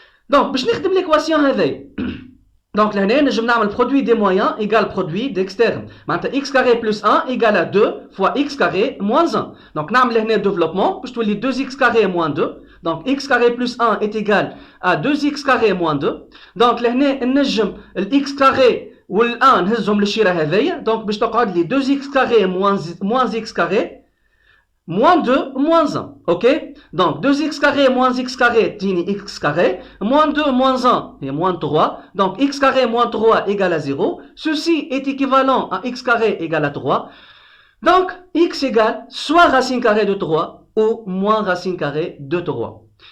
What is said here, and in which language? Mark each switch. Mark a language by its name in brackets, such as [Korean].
[French] Donc [Arabic] باش نخدم [French] l'équation [Arabic] هذيا Donc لهنا نجم نعمل [French] produit des moyens égale produit d'externe. معناتها x carré plus 1 égale à 2 fois x carré moins 1. Donc نعمل [Arabic] هنا [French] développement [Arabic] باش تولي [French] 2x carré moins 2. Donc x carré plus 1 est égal à 2x carré moins 2. [Arabic] Donc لهنا نجم x carré وال1 نهزهم للشيره هذيا. [French] Donc [Arabic] باش تقعد لي [French] 2x carré moins x carré moins 2 moins 1, ok? Donc 2x carré moins x carré tini x carré, moins 2 moins 1 est moins 3, donc x carré moins 3 égale à 0, ceci est équivalent à x carré égale à 3, donc x égale soit racine carrée de 3 ou moins racine carrée de 3.